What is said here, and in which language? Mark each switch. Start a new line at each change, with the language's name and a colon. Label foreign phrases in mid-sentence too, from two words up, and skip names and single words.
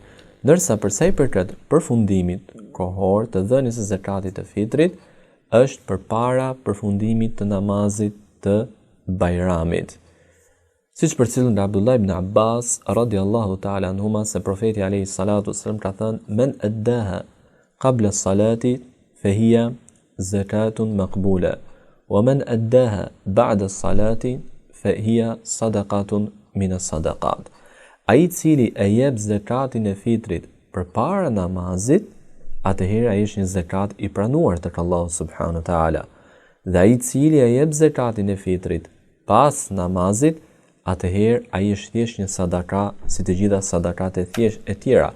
Albanian: Ndërsa për sa i përket përfundimit kohor të dhënies së zakatit të fitrit, është përpara përfundimit të namazit të Bajramit. Siç përcjellet nga Abdullah ibn Abbas
Arabic: رضي الله تعالى عنهما
Albanian: se profeti
Arabic: عليه الصلاة والسلام
Albanian: ka thënë:
Arabic: "من أداها قبل الصلاة فهي زكاة مقبولة، ومن أداها بعد الصلاة فهي صدقة من الصدقات."
Albanian: Ai i cili e jep zakatin e fitrit përpara namazit, atëherë ai është një zakat i pranuar tek Allahu
Arabic: سبحانه وتعالى.
Albanian: Dhe ai i cili e jep zakatin e fitrit pas namazit, atëherë ai është thjesht një sadaka si të gjitha sadakat e tjera.